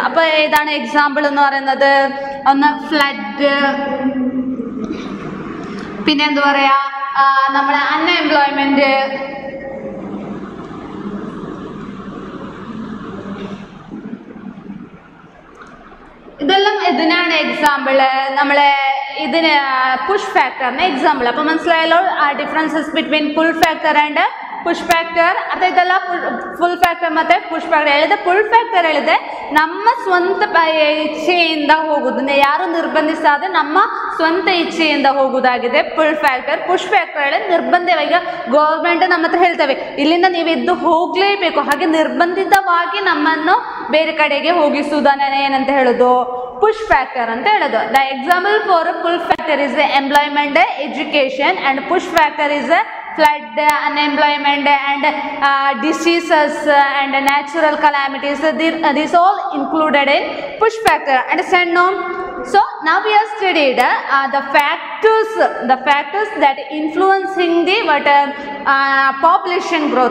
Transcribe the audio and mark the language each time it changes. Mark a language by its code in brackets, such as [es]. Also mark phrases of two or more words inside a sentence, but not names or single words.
[ml] അപ്പോൾ ഏതാണ് എക്സാമ്പിൾ എന്ന് പറയുന്നത്? ഒന്ന് ഫ്ലഡ്, പിന്നെ എന്താ പറയാ, നമ്മുടെ അൺഎംപ്ലോയ്മെന്റ്, ഇതെല്ലാം ഇതിനാണ് എക്സാമ്പിള്. നമ്മളെ ഇതിന് [en] push factor [ml] എക്സാമ്പിൾ. അപ്പോൾ മനസ്സിലായല്ലോ [en] differences between pull factor and push factor. [kn] ಅಥವಾ ಇದೆಲ್ಲ [en] full factor [kn] ಮತ್ತು [en] push factor [kn] ಹೇಳಿದೆ. [en] pull factor [kn] ಹೇಳಿದೆ ನಮ್ಮ ಸ್ವಂತ ಇಚ್ಛೆಯಿಂದ ಹೋಗುದು, ಯಾರು ನಿರ್ಬಂಧಿಸಾದ ನಮ್ಮ ಸ್ವಂತ ಇಚ್ಛೆಯಿಂದ ಹೋಗುವುದಾಗಿದೆ [en] pull factor. push factor [kn] ಹೇಳಿ ನಿರ್ಬಂಧವಾಗಿ ಗೌರ್ಮೆಂಟ್ ನಮ್ಮ ಹತ್ರ ಹೇಳ್ತವೆ ಇಲ್ಲಿಂದ ನೀವು ಎದ್ದು ಹೋಗಲೇಬೇಕು, ಹಾಗೆ ನಿರ್ಬಂಧಿತವಾಗಿ ನಮ್ಮನ್ನು ಬೇರೆ ಕಡೆಗೆ ಹೋಗಿಸುವುದನ್ನ ಏನಂತ ಹೇಳೋದು, [en] push factor [kn] ಅಂತ ಹೇಳೋದು. [en] the example for pull factor is employment, education, and push factor is flood, unemployment, and diseases and natural calamities. These all included in push factor. Understand no? So now we have studied the factors that influencing the population growth.